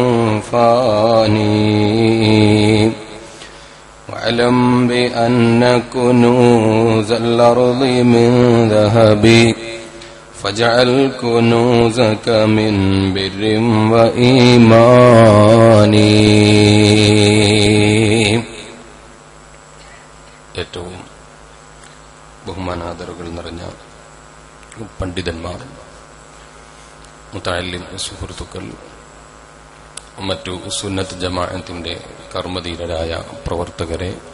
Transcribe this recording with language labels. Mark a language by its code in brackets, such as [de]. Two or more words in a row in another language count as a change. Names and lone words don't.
[ar] فاني واعلم بأن كنوز الأرض من ذهب فاجعل كنوزك من بر وإيمان. [ml] ഏറ്റവും ബഹുമാനാദരവുകൾ നിറഞ്ഞ പണ്ഡിതന്മാർ, മുതഅല്ലിം സുഹൃത്തുക്കൾ, മറ്റു സുന്നത്ത് ജമാഅത്തിന്റെ കർമ്മധീരരായ പ്രവർത്തകരെ,